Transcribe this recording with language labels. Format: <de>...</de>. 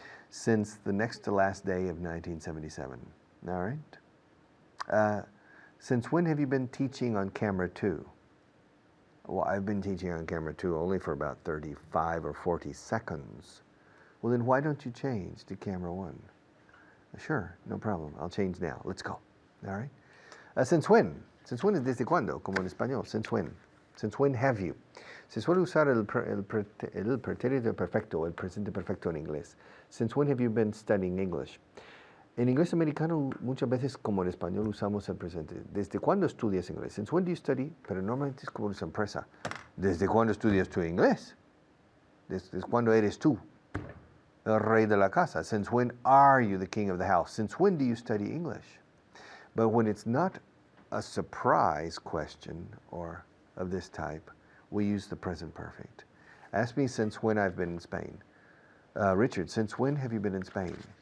<en>since the next to last day of 1977. All right. Since when have you been teaching on camera 2? Well, I've been teaching on camera 2 only for about 35 or 40 seconds. Well, then why don't you change to camera 1? Sure, no problem. I'll change now. Let's go. All right. Since when? Since when is desde cuándo,</en> <es>como en español.</es> <en>Since when? Since when have you?</en> <es>Se suele usar el pretérito perfecto, el presente perfecto en inglés.</es> <en>Since when have you been studying English?</en> <es>En inglés americano, muchas veces, como en español, usamos el presente. ¿Desde cuándo estudias inglés?</es> <en>Since when do you study?</en> <es>Pero normalmente es como una sorpresa. ¿Desde cuándo estudias tu inglés? ¿Desde cuándo eres tú el rey de la casa?</es> <en>Since when are you the king of the house? Since when do you study English? But when it's not a surprise question or of this type, we use the present perfect. Ask me since when I've been in Spain. Richard, since when have you been in Spain?</en>